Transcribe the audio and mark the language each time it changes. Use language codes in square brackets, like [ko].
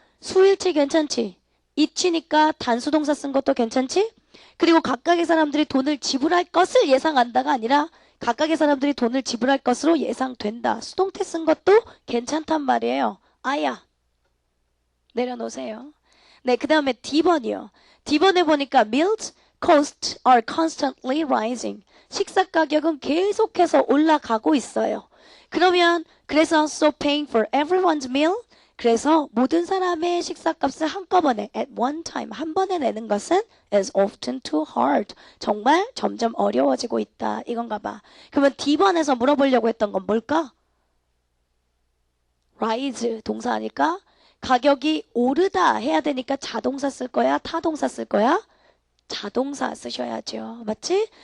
[ko] 수일치 괜찮지? 이치니까 단수동사 쓴 것도 괜찮지? 그리고 각각의 사람들이 돈을 지불할 것을 예상한다가 아니라 각각의 사람들이 돈을 지불할 것으로 예상된다. 수동태 쓴 것도 괜찮단 말이에요. 아야. 내려놓으세요. 네, 그 다음에 D번이요. D번에 보니까 [en] meals costs are constantly rising. [ko] 식사 가격은 계속해서 올라가고 있어요. 그러면 그래서 [en] so paying for everyone's meal [ko] 그래서 모든 사람의 식사값을 한꺼번에 [en] at one time [ko] 한 번에 내는 것은 [en] is often too hard. [ko] 정말 점점 어려워지고 있다. 이건가 봐. 그러면 D번에서 물어보려고 했던 건 뭘까? rise 동사 아닐까? 가격이 오르다 해야 되니까 자동사 쓸 거야? 타동사 쓸 거야? 자동사 쓰셔야죠. 맞지?